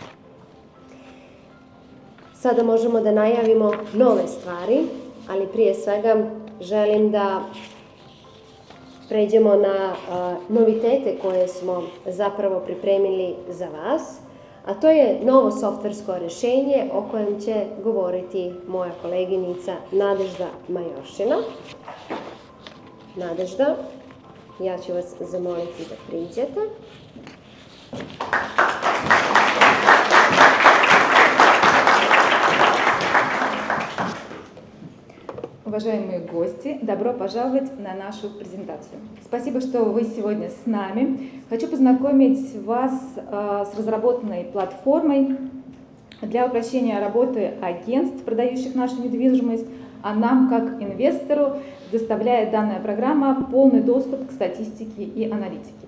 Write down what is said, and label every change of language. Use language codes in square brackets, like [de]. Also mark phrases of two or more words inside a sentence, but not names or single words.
[sr] Sada možemo da najavimo nove stvari, ali prije svega želim da pređemo na novitete koje smo zapravo pripremili za vas, a to je novo softversko rješenje o kojem će govoriti moja koleginica Nadežda Majošina. Nadežda, ja ću vas zamoliti da priđete. [ru] Уважаемые гости, добро пожаловать на нашу презентацию. Спасибо, что вы сегодня с нами. Хочу познакомить вас с разработанной платформой для упрощения работы агентств, продающих нашу недвижимость, а нам, как инвестору, доставляет данная программа полный доступ к статистике и аналитике.